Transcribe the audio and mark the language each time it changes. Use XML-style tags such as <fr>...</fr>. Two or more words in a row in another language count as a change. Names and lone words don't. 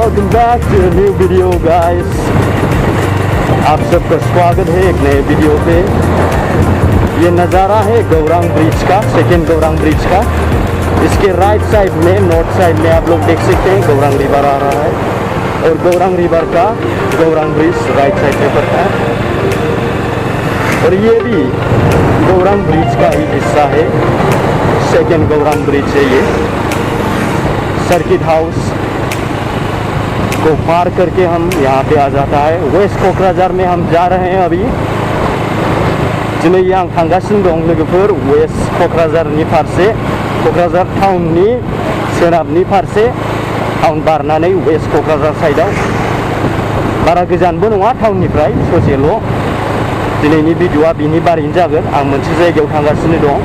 <en>back to a new video guys।</en> <hi>आप सबका स्वागत है एक नए वीडियो पे। ये नज़ारा है गौरांग ब्रिज का, सेकेंड गौरांग ब्रिज का। इसके</hi> <en>right side</en> <hi>में,</hi> <en>north side</en> <hi>में आप लोग देख सकते हैं गौरांग रिवर आ रहा है और गौरांग रिवर का गौरांग ब्रिज</hi> <en>right side</en> <hi>में पड़ता है। और ये भी गौरांग ब्रिज का ही हिस्सा है, सेकेंड गौरांग ब्रिज है ये। सर्किट हाउस को पार करके हम यहाँ पे आ जाता है। वेस्ट क'क्राझार में हम जा रहे हैं अभी।</hi> <brx>दिनै आं थांगासिनो दं लोगोफोर वेस्ट क'क्राझारनि फारसे, क'क्राझार टाउननि सोनाबनि फारसे टाउन बारनानै वेस्ट क'क्राझार साइडआव। बारा गोजानबो नङा टाउननिफ्राय, ससेल'। दिनैनि भिडिअ'आ बिनि बारैनो जागोन। आं मोनसे जायगायाव थांगासिनो दं।</brx>